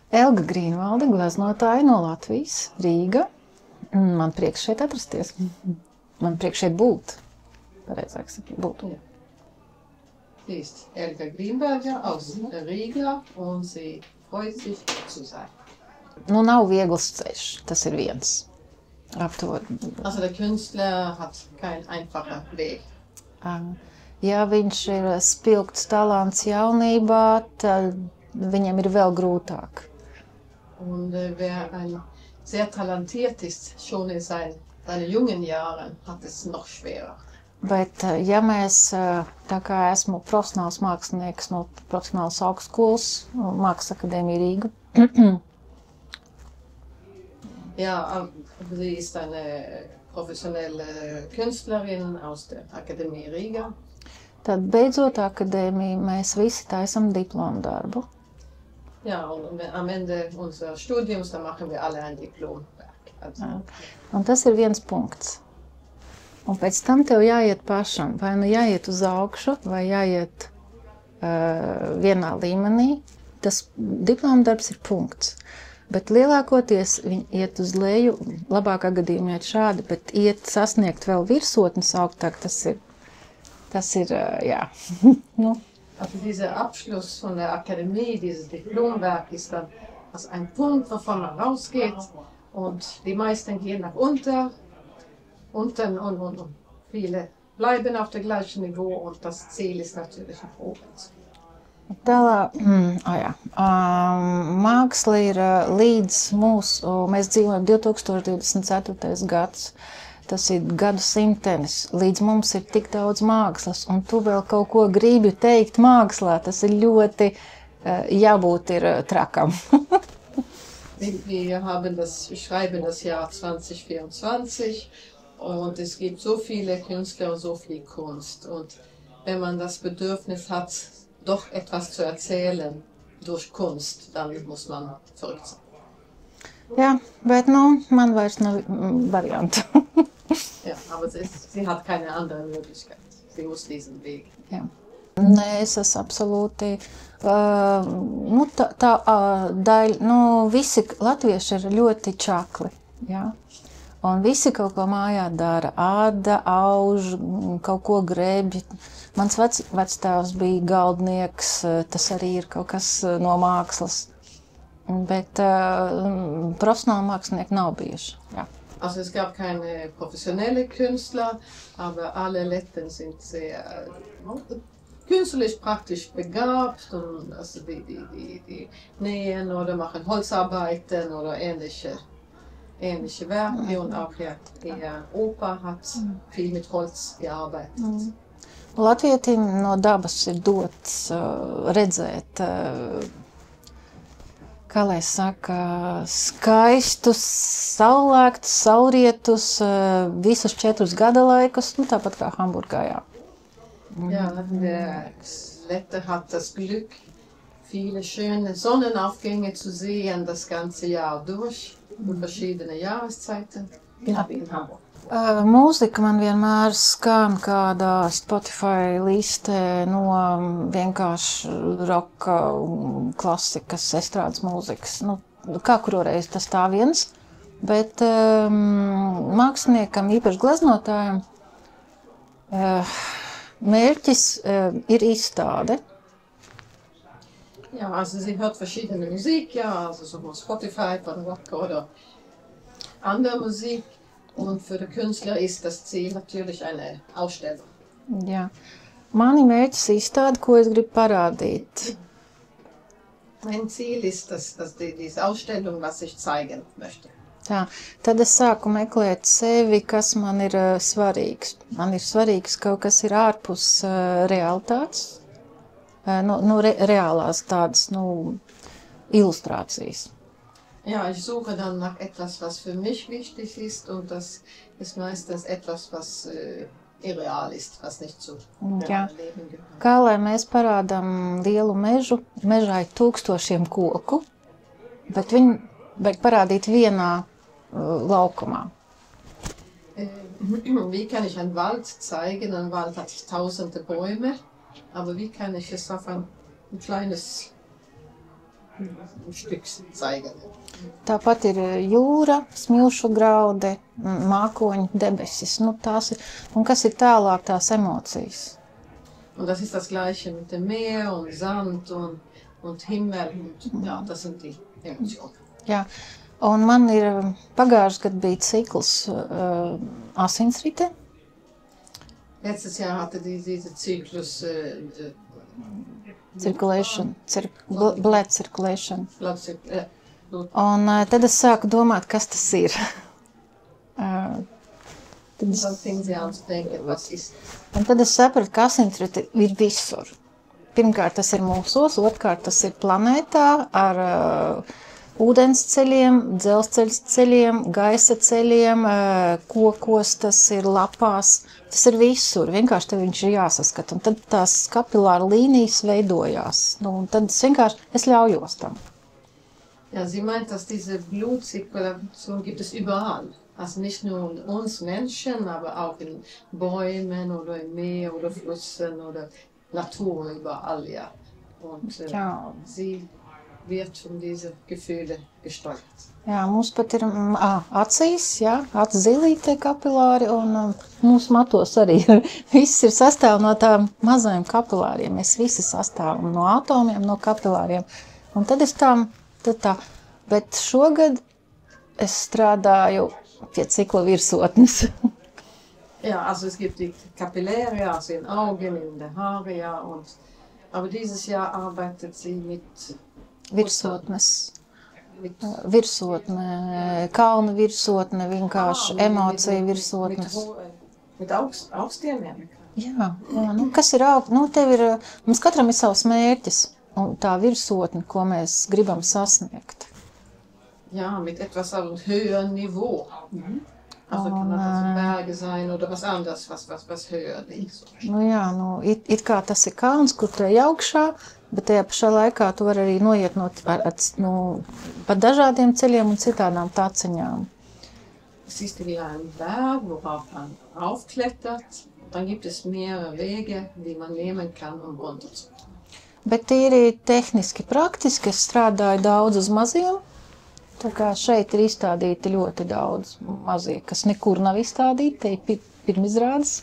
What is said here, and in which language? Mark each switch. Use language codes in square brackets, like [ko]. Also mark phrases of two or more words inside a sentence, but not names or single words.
[lv] Elga Grīnvalde, gleznotāja no Latvijas, Rīga. Man prieks šeit atrasties. Man prieks šeit būt. Pareizāk sakot, būt. [de] Sie ist Elga Grīnberger aus Riga und sie freut sich, hier zu sein. [lv] Nu, nav viegls ceļš, tas ir viens. [de] Also der Künstler hat keinen einfachen Weg. [lv] Ja viņš ir spilgts talants jaunībā, tad viņam ir vēl grūtāk. [de] Und wer ein sehr talentiert ist, schon in seinen jungen Jahren, hat es noch schwerer. [lv] Bet, ja mēs, tā kā esmu profesionāls mākslinieks no profesionālas augstskolas, Mākslas akadēmija Rīga. [de] Ja, sie ist eine professionelle Künstlerin aus der Akademie Riga. [lv] Tad beidzot akadēmija, mēs visi taisam diplomu darbu. [de] Ja, und am Ende unseres Studiums, dann machen wir alle ein Diplomwerk. Also. [lv] Un tas ir viens punkts. Un pēc tam tev jāiet pašam, vai nu jāiet uz augšu, vai jāiet vienā līmenī. Tas diploma darbs ir punkts. Bet lielākoties viņi iet uz leju, labākā gadījumā iet šādi, bet iet sasniegt vēl virsotnes augstāk, tas ir jā. Nu. [de] Also dieser Abschluss von der Akademie, dieses Diplomwerk ist dann also ein Punkt, wovon man rausgeht und die meisten gehen nach unten und viele bleiben auf der gleichen Niveau und das Ziel ist natürlich nach oben. [lv] Māksla ir līdz mēs dzīvojam 2024. gads, tas ir gadu simtenis, līdz mums ir tik daudz mākslas, un tu vēl kaut ko gribi teikt mākslā, tas ir ļoti jābūt ir trakam. [de] Wir schreiben das Jahr 2024 und es gibt so viele Künstler und so viel Kunst und wenn man das Bedürfnis hat, doch etwas zu erzählen durch Kunst, dann muss man verrückt sein. [lv] Ja, bet man vairs nav variantu. [de] Ja, aber sie hat keine andere Möglichkeit. Sie muss diesen Weg. Ja. [lv] Nē, es esmu absolūti, tā daļa, visi latvieši ir ļoti čakli, jā. Un visi kaut ko mājā dara, āda, auž, kaut ko grēbj. Mans vectēvs bija galdnieks, tas arī ir kaut kas no mākslas, bet profesionāli mākslinieki nav bijuši, jā. [de] Also es gab keine professionelle Künstler, aber alle Letten sind sehr künstlich praktisch begabt und also die nähen oder machen Holzarbeiten oder ähnliche Werke und auch ihr Opa hat viel mit Holz gearbeitet. [lv] Latvietim no dabas ir dots redzēt, kā lai saka, skaistus, saulēktus, saulrietus, visus 4 gada laikus, tāpat kā Hamburgā, jā. [de] Ja, der Lette hat das Glück, viele schöne Sonnenaufgänge zu sehen, das ganze Jahr durch, in verschiedene Jahreszeiten, genau wie in Hamburg. [lv] Mūzika man vienmēr skan kādā Spotify listē no vienkārši roka, klasikas, estrādes mūzikas. Kā kuroreiz tas tā viens, bet māksliniekam, īpaši gleznotājam, mērķis ir izstāde. [de] Ja, also sie hört verschiedene Musik, ja, also so Spotify von Rock oder andere Musik. Und für den Künstler ist das Ziel natürlich eine Ausstellung. [lv] Jā. Mani mērķis izstāde, ko es gribu parādīt. [de] Mein Ziel ist diese Ausstellung, was ich zeigen möchte. [lv] Tā, tad es sāku meklēt sevi, kas man ir svarīgs. Man ir svarīgs kaut kas ir ārpus realitātes, reālās tādas, ilustrācijas. [de] Ja, ich suche dann nach etwas, was für mich wichtig ist und das ist meistens etwas, was irreal ist, was nicht zu reāliem Leben gehört. [lv] Kā lai mēs parādām lielu mežu, mežā ir 1000 koku, bet viņi vajag parādīt vienā laukumā. [de] Wie kann ich einen Wald zeigen? Ein Wald hat tausende Bäume, aber wie kann ich es auf ein kleines ein Stück zeigen. [lv] Tāpat ir jūra, smilšu graudi, mākoņi, debesis. Nu, tās ir, un kas ir tālāk tās emocijas? [de] Und das ist das Gleiche mit dem Meer und Sand und Himmel. Und, ja, das sind die Emotionen. [lv] Jā, un man ir pagājušajā gadā bija cikls asinsrite. [de] Letztes Jahr hatte diese Zyklus [en] Circulation, blood circulation. Blood. [lv] Un tad es sāku domāt, kas tas ir. Un tad es sapratu, ka asinsrite ir visur. Pirmkārt, tas ir mūsos, otrkārt, tas ir planētā ar ūdens ceļiem, dzelzceļa ceļiem, gaisa ceļiem, kokos, tas ir lapās, tas ir visur. Vienkārši tev viņš ir jāsaskata. Un tad tās kapilāra līnijas veidojās. Nu, un tad es ļaujos tam. [de] Ja, sie meint, dass diese Blutzirkulation gibt es überall. Also nicht nur in uns Menschen, aber auch in Bäumen oder im Meer oder Flüssen oder Natur überall, ja. Und sie wird von diese Gefühle gesteuert. [lv] Jā, mums pat ir acīs, jā, acu zilīte kapilāri un mūsu matos arī. Viss ir sastāv no tām mazajiem kapilāriem. Mēs visi sastāvam no atomiem, no kapilāriem. Un tad tā. Bet šogad es strādāju pie cikla virsotnes. [de] Ja, also es gibt die Kapilläre, also in Augen, in der Haare, ja. Aber dieses Jahr arbeitet sie mit virsotnes. [lv] Virsotne, kalna virsotne, vienkārši emocija virsotnes. [de] Mit Augstdieniem? [lv] Jā, nu kas ir augsts? Nu, mums katram ir savs mērķis un tā virsotne, ko mēs gribam sasniegt. [de] Ja, mit etwas auf einem höheren Niveau. Also kann das Berge sein oder was anderes, was höher liegt. [lv] Nu jā, nu, it kā tas ir kalns, kur tu ej augšā, bet tajā pašā laikā tu vari arī noiet pa dažādiem ceļiem un citādām taciņām. [de] Es ist wie ein Berg, worauf man aufklettert. Dann gibt es mehrere Wege, die man nehmen kann, um runterzukommen. [lv] Bet tīri tehniski, praktiski es strādāju daudz uz maziem. Tā kā šeit ir izstādīti ļoti daudz mazie, kas nekur nav izstādīti, te ir pirmizrādes.